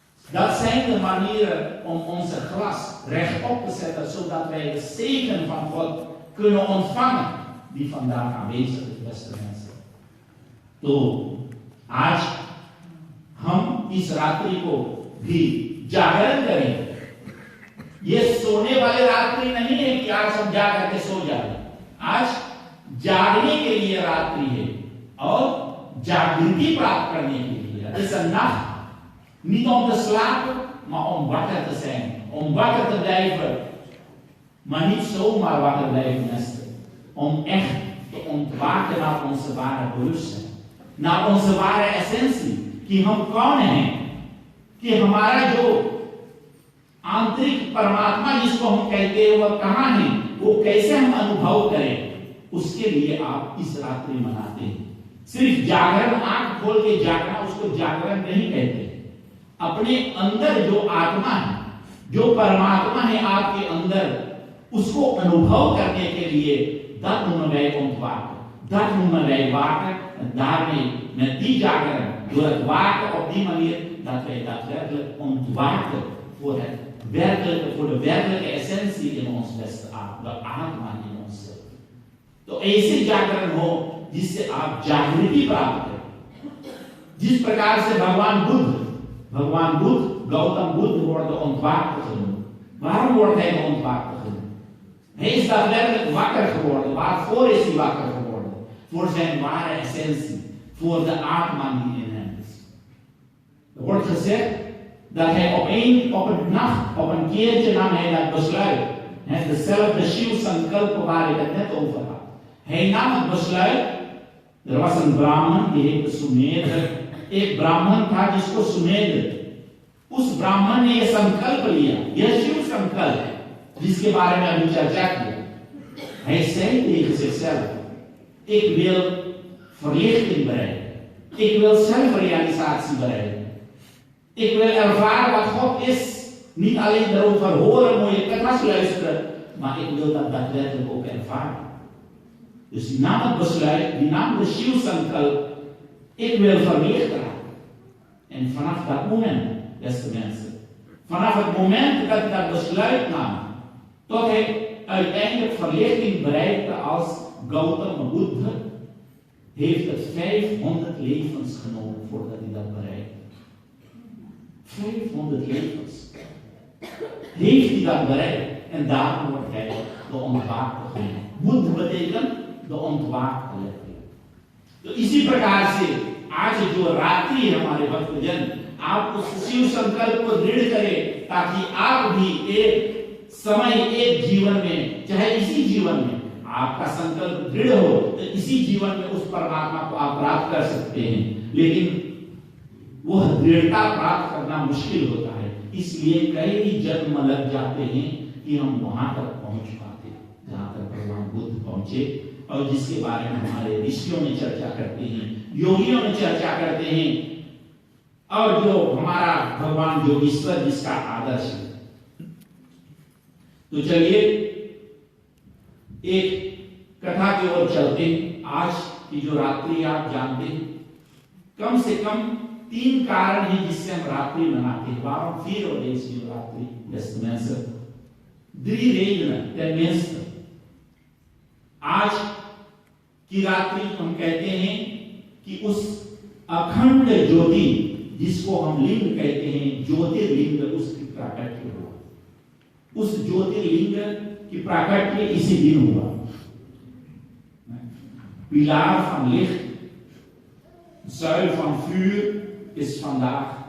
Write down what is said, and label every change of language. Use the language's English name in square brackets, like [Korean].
[Dutch] Dat zijn de manieren om onze glas rechtop te zetten, zodat wij de zegen van God kunnen ontvangen, die vandaag aanwezig is, beste mensen. [Hindi] तो आज हम इस रात्रि को भी जागरण करें. ये सोने वाली रात्रि नहीं है कि आज हम जा करके सो जाए. आज जागने के लिए रात्रि है और जागृति प्राप्त करने के लिए. [Dutch] Het is een nacht. Niet om te slapen, maar om wakker te zijn. Om wakker te blijven. Maar niet zomaar wakker blijven, mensen. Om echt te ontwaken naar onze ware bewustzijn. Naar onze ware essentie. [Hindi] कि हम कौन हैं. कि हमारा जो आंतरिक परमात्मा जिसको हम कहते हैं वह कहाँ है. वो कैसे हम अनुभव करें. उसके लिए आप इस रात्रि मनाते हैं. सिर्फ जागरण, आंख खोल के जागना, उसको जागरण नहीं कहते. अपने अंदर जो आत्मा है, जो परमात्मा है आपके अंदर, उसको अनुभव करने के लिए [Dutch] dat noemen wij ontwaken. Dat noemen wij waken. En daarmee, met die jaageren, door het waken op die manier, dat wij daadwerkelijk ontwaken voor de werkelijke essentie in ons beste aard, de आत्मा in onszelf. [Hindi] तो ऐसे जागरण हो जिससे आप जागृति प्राप्त करें. जिस प्रकार से भगवान Buddha, Gautam Buddha [Dutch] worden ontwaakt genoemd. Waarom wordt hij ontwaakt genoemd? Hij is daadwerkelijk wakker geworden. Waarvoor is hij wakker geworden? Voor zijn ware essentie. Voor de Atman die in hem is. Er wordt gezegd dat hij op een keertje nam hij dat besluit. Dezelfde Shiv Sankalpa waar ik het net over had. Hij nam het besluit. Er was een Brahman die heette Sumedha. एक ब्राह्मण था जिसको सुमेध. उस ब्राह्मण ने यह संकल्प लिया, यह शिव संकल्प जिसके बारे में अभी चर्चा की. Hij zei tegen zichzelf: ik wil verlichting bereiken. Ik wil zelfrealisatie bereiken. Ik wil ervaren wat God is. Niet alleen erover horen, mooie kathas luisteren, maar ik wil dat daadwerkelijk ook ervaren. Dus die nam het besluit, die nam de Shiv Sankalp. Ik wil verlicht raken. En vanaf dat moment, beste mensen, vanaf het moment dat hij dat besluit nam, tot hij uiteindelijk verlichting bereikte als Gautama Buddha, heeft het 500 levens genomen voordat hij dat bereikte. 500 levens. Heeft hij dat bereikt en daarom wordt hij de ontwaakte genoemd. Buddha betekent de ontwaakte. [Hindi] तो इसी प्रकार से आज जो रात्रि है हमारे भक्तजन, आप उस शिव संकल्प को दृढ़ करें ताकि आप भी एक समय, एक जीवन में, चाहे इसी जीवन में आपका संकल्प दृढ़ हो तो इसी जीवन में उस परमात्मा को आप प्राप्त कर सकते हैं. लेकिन वह दृढ़ता प्राप्त करना मुश्किल होता है. इसलिए कई जन्म लग जाते हैं कि हम वहां तक पहुंच पाते जहां तक भगवान बुद्ध पहुंचे और जिसके बारे में हमारे ऋषियों ने चर्चा करते हैं, योगियों ने चर्चा करते हैं और जो हमारा भगवान योगीश्वर जिसका आदर्श है. तो चलिए एक कथा की ओर चलते हैं. आज की जो रात्रि आप जानते हैं, कम से कम 3 कारण हैं जिससे हम रात्रि मनाते हैं. [Dutch] Waarom vieren we deze रात्रि, beste mensen? 3 redenen. Ten minste, [Hindi] आज की रात्रि हम कहते हैं कि उस अखंड ज्योति जिसको हम लिंग कहते हैं, ज्योतिर्लिंग, उसकी प्राकट्य हुआ. उस ज्योतिर्लिंग की प्राकट्य इसी दिन हुआ. [Dutch] Pilaar van licht, zuil van vuur is vandaag